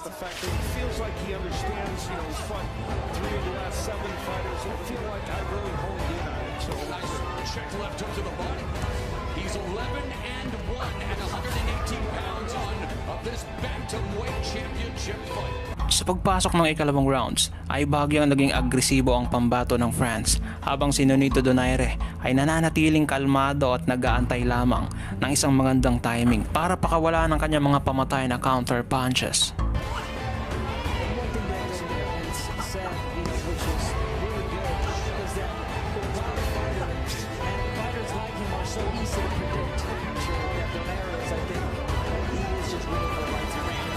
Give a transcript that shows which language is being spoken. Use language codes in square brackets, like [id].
[en] The fact that he feels like he understands, you know, he's fought 3 of the last 7 fighters. I feel like I really honed in on it. So Nice check left hook to the body. He's 11-1 at 118 pounds of this bantamweight championship fight. [tl] Sa pagpasok ng ikalawang rounds ay bahagyang naging agresibo ang pambato ng France habang si Nonito Donaire ay nananatiling kalmado at nag-aantay lamang ng isang magandang timing para pakawala ng kanyang mga pamatay na counter punches. [en] One thing that Donaire has said, which is really good, is that while a fighter and fighters like him are so easy to predict, that Donaire is, I think, he is just waiting for the right time.